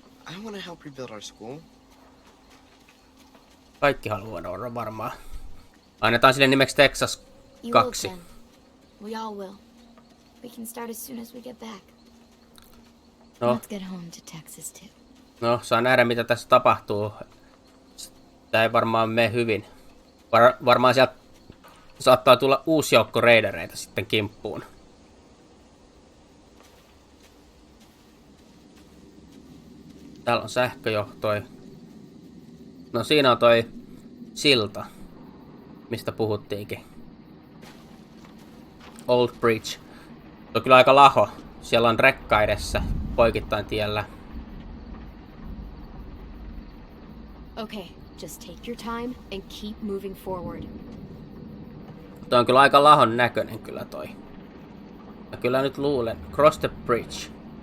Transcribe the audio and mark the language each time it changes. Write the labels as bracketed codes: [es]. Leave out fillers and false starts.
[en] I want to help rebuild our school. [fi] Kaikki haluaa varmaan. Annetaan sille nimeksi Texas [en] You [fi] 2. [en] will, Ken. We all will. We can start as soon as we get back. [fi] No. [en] Let's get home to Texas too. [fi] No, saa nähdä mitä tässä tapahtuu. Tää ei varmaan mene hyvin. Varmaan sieltä saattaa tulla uusi joukko raidereita sitten kimppuun. Täällä on sähköjohtoi. No siinä on toi silta, mistä puhuttiinkin. Old Bridge. Se on kyllä aika laho. Siellä on rekka edessä poikittain tiellä. [en] Okay, just take your time and keep moving forward. [fi] Toi on kyllä aika lahon näköinen kyllä toi. Mä kyllä nyt luulen. [en] Cross the bridge.